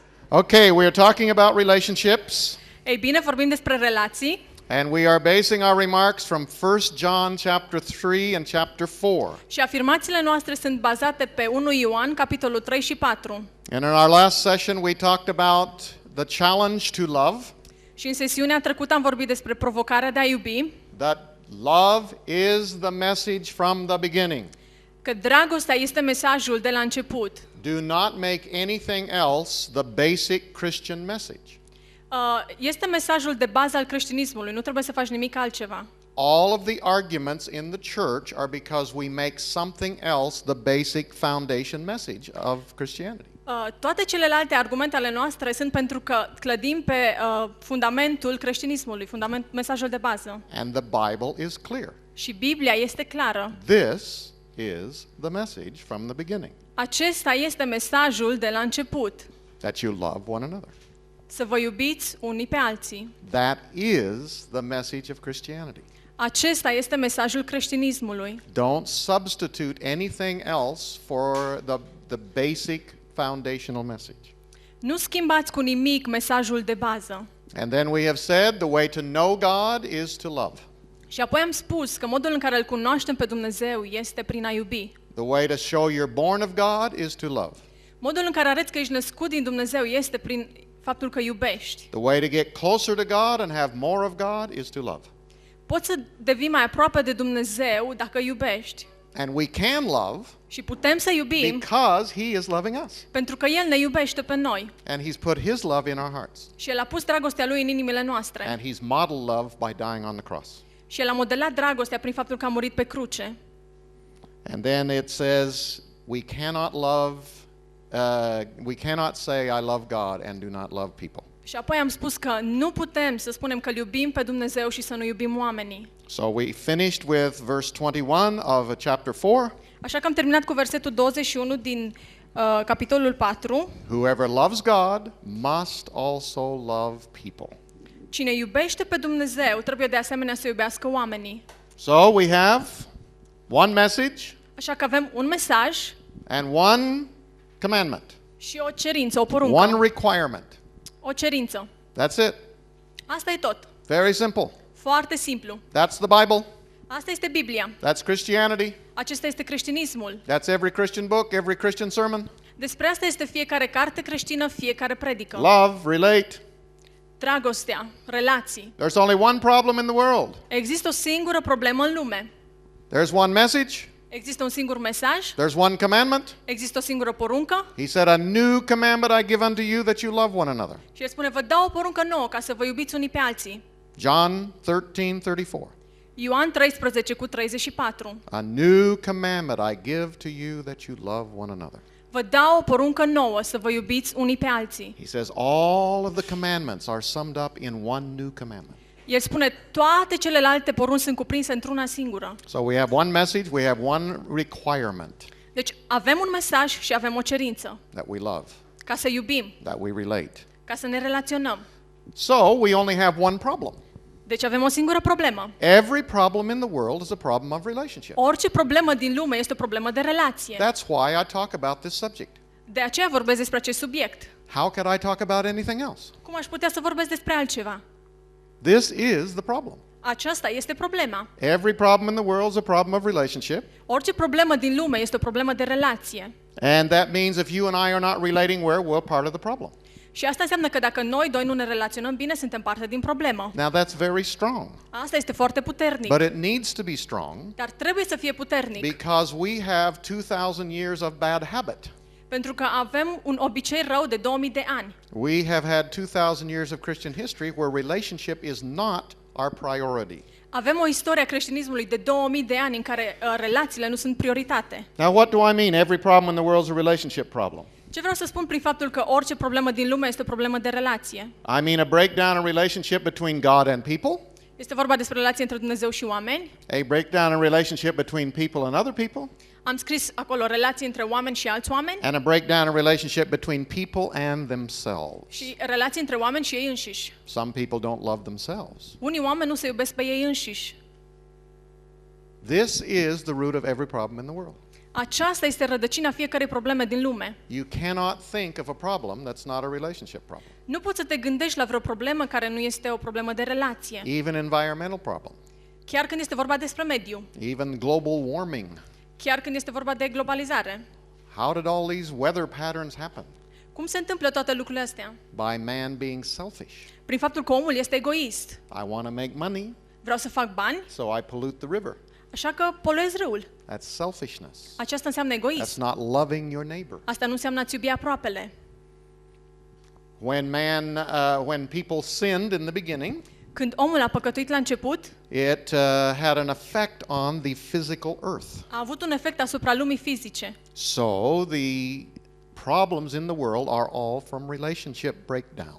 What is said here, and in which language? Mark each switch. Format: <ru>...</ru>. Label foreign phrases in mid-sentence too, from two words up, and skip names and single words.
<en>Okay, we are talking about relationships.</en> <ro>Ei bine, vorbim despre relații.</ro> <en>And we are basing our remarks from 1 John chapter 3 and chapter 4.</en> <ro>Și afirmațiile noastre sunt bazate pe 1 Ioan, capitolul 3 și 4.</ro> <en>And in our last session we talked about the challenge to love.</en> <ro>Și în sesiunea trecută am vorbit despre provocarea de a iubi.</ro> <en>That love is the message from the beginning.</en> <ro>Că dragostea este mesajul de la început.</ro> <en>Do not make anything else the basic Christian message.</en> <ro>Este mesajul de bază al creștinismului, nu trebuie să faci nimic altceva.</ro> <en>All of the arguments in the church are because we make something else the basic foundation message of Christianity.</en> <ro>Toate celelalte argumente ale noastre sunt pentru că clădim pe fundamentul creștinismului, mesajul de bază.</ro> <en>And the Bible is clear.</en> <ro>Și Biblia este clară.</ro> <en>This is the message from the beginning.</en> <ro>Acesta este mesajul de la început.</ro> <en>That you love one another.</en> <ro>Să vă iubiți unii pe alții.</ro> <en>That is the message of Christianity.</en> <ro>Acesta este mesajul creștinismului.</ro> <en>Don't substitute anything else for the basic foundational message.</en> <ro>Nu schimbați cu nimic mesajul de bază.</ro> <en>And then we have said the way to know God is to love.</en> <ro>Și apoi am spus că modul în care îl cunoaștem pe Dumnezeu este prin a iubi.</ro> <en>The way to show you're born of God is to love.</en> <ro>Modul în care arăți că ești născut din Dumnezeu este prin faptul că iubești.</ro> <en>The way to get closer to God and have more of God is to love.</en> <ro>Poți să devii mai aproape de Dumnezeu dacă iubești.</ro> <en>And we can love</en> <ro>Și putem să iubim</ro> <en>because He is loving us.</en> <ro>pentru că El ne iubește pe noi.</ro> <en>And He's put His love in our hearts.</en> <ro>Și El a pus dragostea Lui în inimile noastre.</ro> <en>And He's modeled love by dying on the cross.</en> <ro>Și El a modelat dragostea prin faptul că a murit pe cruce.</ro> <en>And then it says we cannot say I love God and do not love people.</en> <ro>Și apoi am spus că nu putem să spunem că iubim pe Dumnezeu și să nu iubim oamenii.</ro> <en>So we finished with verse 21 of chapter 4.</en> <ro>Așa că am terminat cu versetul 21 din capitolul 4.</ro> <en>Whoever loves God must also love people.</en> <ro>Cine iubește pe Dumnezeu trebuie de asemenea să iubească oamenii.</ro> <en>So we have one message</en> <ro>Așa că avem un mesaj</ro> <en>and one commandment.</en> <ro>și o cerință, o poruncă.</ro> <en>One requirement.</en> <ro>O cerință.</ro> <en>That's it.</en> <ro>Asta e tot.</ro> <en>Very simple.</en> <ro>Foarte simplu.</ro> <en>That's the Bible.</en> <ro>Asta este Biblia.</ro> <en>That's Christianity.</en> <ro>Acesta este creștinismul.</ro> <en>That's every Christian book, every Christian sermon.</en> <ro>Despre asta este fiecare carte creștină, fiecare predică.</ro> <en>Love, relate.</en> <ro>Dragostea, relații.</ro> <en>There's only one problem in the world.</en> <ro>Există o singură problemă în lume.</ro> <en>There's one message.</en> <ro>Există un singur mesaj.</ro> <en>There's one commandment.</en> <ro>Există o singură poruncă.</ro> <en>He said, a new commandment I give unto you, that you love one another.</en> <ro>Și El spune, vă dau o poruncă nouă ca să vă iubiți unii pe alții.</ro> <en>John 13:34.</en> <ro>Ioan 13 cu 34.</ro> <en>A new commandment I give to you, that you love one another.</en> <ro>Vă dau o poruncă nouă să vă iubiți unii pe alții.</ro> <en>He says all of the commandments are summed up in one new commandment.</en> <ro>El spune, toate celelalte porunci sunt cuprinse într-una singură.</ro> <en>So we have one message, we have one requirement,</en> <ro>Deci avem un mesaj și avem o cerință.</ro> <en>that we love,</en> <ro>Ca să iubim,</ro> <en>that we relate.</en> <ro>ca să ne relaționăm.</ro> <en>So we only have one problem.</en> <ro>Deci avem o singură problemă.</ro> <en>Every problem in the world is a problem of relationship.</en> <ro>Orice problemă din lume este o problemă de relație.</ro> <en>That's why I talk about this subject.</en> <ro>De aceea vorbesc despre acest subiect.</ro> <en>How could I talk about anything else?</en> <ro>Cum aș putea să vorbesc despre altceva?</ro> <en>This is the problem.</en> <ro>Aceasta este problema.</ro> <en>Every problem in the world is a problem of relationship.</en> <ro>Orice problemă din lume este o problemă de relație.</ro> <en>And that means if you and I are not relating well, we're part of the problem.</en> <ro>Și asta înseamnă că dacă noi doi nu ne relaționăm bine, suntem parte din problemă.</ro> <en>Now that's very strong.</en> <ro>Asta este foarte puternic.</ro> <en>But it needs to be strong</en> <ro>Dar trebuie să fie puternic.</ro> <en>because we have 2000 years of bad habit.</en> <ro>Pentru că avem un obicei rău de 2000 de ani.</ro> <en>We have had 2000 years of Christian history where relationship is not our priority.</en> <ro>Avem o istorie a creștinismului de 2000 de ani în care relațiile nu sunt prioritate.</ro> <en>Now what do I mean? Every problem in the world is a relationship problem.</en> <ro>Ce vreau să spun prin faptul că orice problemă din lume este o problemă de relație?</ro> <en>I mean a breakdown in relationship between God and people,</en> <ro>Este vorba despre relație între Dumnezeu și oameni.</ro> <en>a breakdown in relationship between people and other people,</en> <ro>Am scris acolo relații între oameni și alți oameni</ro> <en>and a breakdown in relationship between people and themselves.</en> <ro>și relații între oameni și ei înșiși.</ro> <en>Some people don't love themselves.</en> <ro>Unii oameni nu se iubesc pe ei înșiși.</ro> <en>This is the root of every problem in the world.</en> <ro>Aceasta este rădăcina fiecărei probleme din lume.</ro> <en>You cannot think of a problem that's not a relationship problem.</en> <ro>Nu poți să te gândești la vreo problemă care nu este o problemă de relație.</ro> <en>Even environmental problem,</en> <ro>Chiar când este vorba despre mediu,</ro> <en>even global warming.</en> <ro>chiar când este vorba de globalizare.</ro> <en>How did all these weather patterns happen?</en> <ro>Cum se întâmplă toate lucrurile astea?</ro> <en>By man being selfish.</en> <ro>Prin faptul că omul este egoist.</ro> <en>I want to make money,</en> <ro>Vreau să fac bani,</ro> <en>so I pollute the river.</en> <ro>așa că poluez râul.</ro> <en>That's selfishness.</en> <ro>Aceasta înseamnă</ro> <en>That's</en> <ro>egoism.</ro> <en>not loving your neighbor.</en> <ro>Asta nu înseamnă a-ți iubi aproapele.</ro> <en>When people sinned in the beginning,</en> <ro>Când omul a păcătuit la început,</ro> <en>it had an effect on the physical earth.</en> <ro>a avut un efect asupra lumii fizice.</ro> <en>So the problems in the world are all from relationship breakdown.</en>